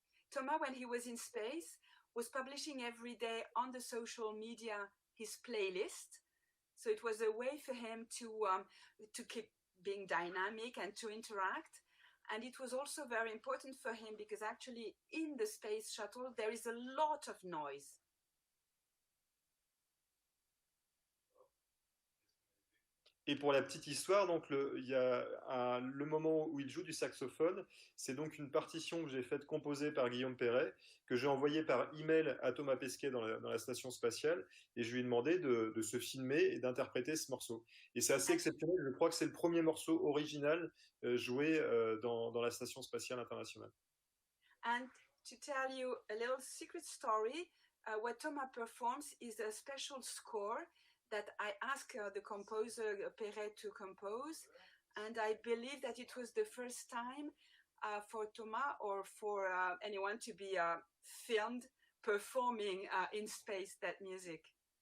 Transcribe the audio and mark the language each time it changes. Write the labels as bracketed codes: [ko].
[en] Thomas, when he was in space, was publishing every day on the social media his playlist. So it was a way for him to keep being dynamic and to interact. And it was also very important for him because actually in the space shuttle, there is a lot of noise. [fr] Et pour la petite histoire, donc il y a le moment où il joue du saxophone, c'est donc une partition que j'ai faite composer par Guillaume Perret, que j'ai envoyée par email à Thomas Pesquet dans la station spatiale, et je lui ai demandé de se filmer et d'interpréter ce morceau. Et c'est assez exceptionnel, je crois que c'est le premier morceau original joué dans la station spatiale internationale. [en] And to tell you a little secret story, what Thomas performs is a special score that I asked the composer Perret to compose, and I believe that it was the first time for Thomas or for anyone to be filmed performing in space that music.